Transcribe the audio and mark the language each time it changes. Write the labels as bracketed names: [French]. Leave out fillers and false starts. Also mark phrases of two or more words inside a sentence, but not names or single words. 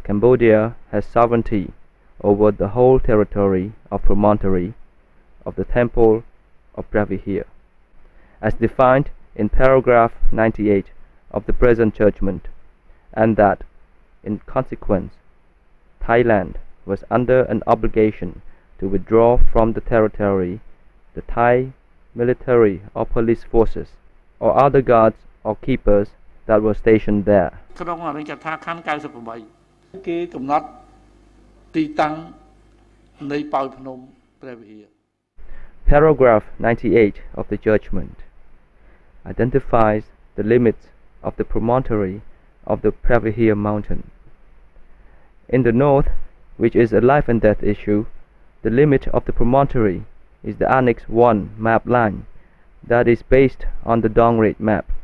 [English] Cambodia has sovereignty over the whole territory of promontory of the Temple of Pravihir, as defined in paragraph 98 of the present judgment, and that, in consequence, Thailand was under an obligation to withdraw from the territory the Thai military or police forces or other guards or keepers that were stationed there. [Khmer] ក្នុងអរិញកថាខណ្ឌ98គេកំណត់ទីតាំងនៃប៉ោយភ្នំព្រះវិហារ [English] Paragraph 98 of the judgment identifies the limits of the promontory of the Pravihir mountain. In the north, which is a life and death issue, the limit of the promontory is the Annex 1 map line that is based on the Dong Rate map.